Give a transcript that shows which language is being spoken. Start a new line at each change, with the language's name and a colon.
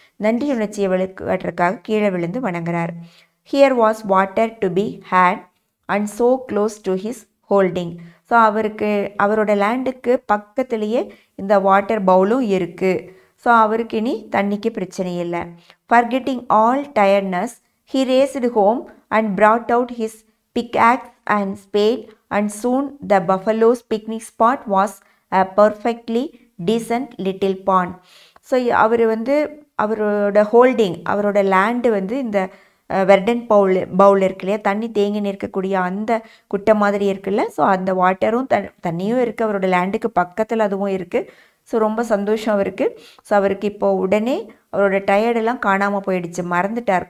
Tamil: நன்றியுணர்ச்சியை காட்டுறதுக்காக கீழே விழுந்து வணங்குறார்.
English: Here was water to be had and so close to his holding.
Tamil: So அவரோட லேண்டுக்கு பக்கத்துலேயே இந்த வாட்டர் பவுலும் இருக்குது. ஸோ அவருக்கு இனி தண்ணிக்கு பிரச்சனை இல்லை.
English: Forgetting all tiredness, he raced home and brought out his pickaxe and spade, and soon the buffalo's picnic spot was a perfectly decent little pond.
Tamil: So அவர் அவரோட ஹோல்டிங், அவரோட லேண்டு இந்த வெர்டன் பவுல் இருக்கு இல்லையா, தண்ணி தேங்கி நிற்கக்கூடிய அந்த குட்டை மாதிரி இருக்குல்ல. ஸோ அந்த வாட்டரும் தண்ணியும் இருக்குது, அவரோட லேண்டுக்கு பக்கத்தில் அதுவும் இருக்குது. ஸோ ரொம்ப சந்தோஷம் அவருக்கு. ஸோ அவருக்கு இப்போ உடனே அவரோட டயர்டெல்லாம் காணாமல் போயிடுச்சு, மறந்துட்டார்.